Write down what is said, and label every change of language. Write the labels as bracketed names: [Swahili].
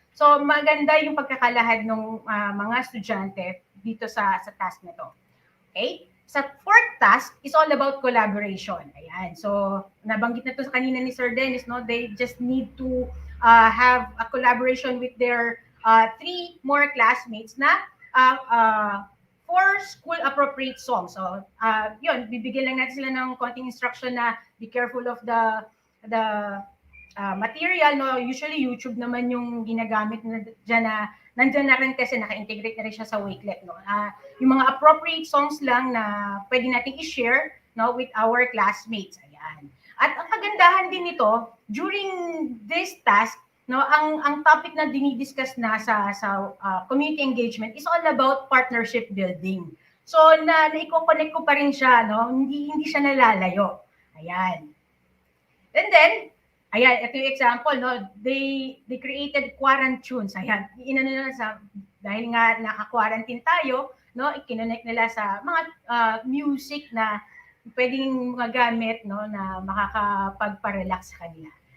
[Filipino] So maganda yung pagkakalahad ng mga estudyante dito sa task na to. [English] Okay? Sa fourth task is all about collaboration. Ayan. [Filipino] So nabanggit na to sa kanina ni Sir Dennis, [English] no, they just need to have a collaboration with their 3 more classmates na for school appropriate songs. [Filipino] So, yun, bibigyan lang natin sila ng konting instruction na [English] be careful of the material, [Filipino] no? Usually YouTube naman yung ginagamit na dyan na nandyan na rin kasi naka-integrate na rin siya sa Wakelet, no? Yung mga appropriate songs lang na pwede natin i-share, no, [English] with our classmates. [Filipino] Ayan. At ang kagandahan din nito, [English] during this task, [Filipino] no, ang topic na dinidiscuss na sa community engagement [English] is all about partnership building. [Filipino] So na-i-connect ko pa rin siya, no, hindi siya nalalayo. Ayan. [English] And then, ayan, ito yung example, no, they created quarantunes. [Filipino] Ayan, inano na dahil nga naka-quarantine tayo, no, i-connect nila sa mga music na pwedeng magamit, no, na makakapagpa-relax sa kanila.